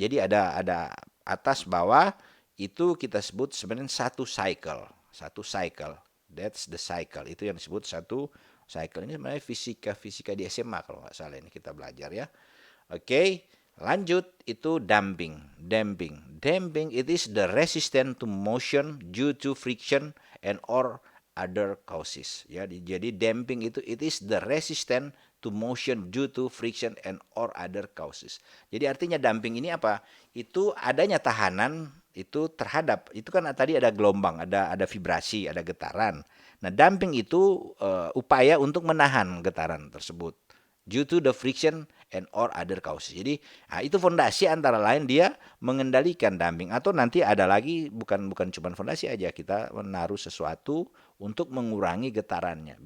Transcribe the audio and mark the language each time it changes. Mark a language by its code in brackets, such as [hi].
[id] Jadi ada atas bawah itu kita sebut sebenarnya satu cycle. Satu cycle. [en] That's the cycle. [id] Itu yang disebut satu cycle. Ini sebenarnya fisika di SMA kalau nggak salah ini kita belajar ya. Oke. Lanjut itu damping. [en] Damping it is the resistance to motion due to friction and or other causes. [id] Ya, jadi damping itu [en] it is the resistance to motion due to friction and or other causes. [id] Jadi artinya damping ini apa? Itu adanya tahanan itu terhadap itu kan tadi ada gelombang, ada vibrasi, ada getaran. Nah, damping itu upaya untuk menahan getaran tersebut [en] due to the friction and or other causes. [id] Jadi itu fondasi antara lain dia mengendalikan damping atau nanti ada lagi bukan cuma fondasi aja kita menaruh sesuatu untuk mengurangi getarannya.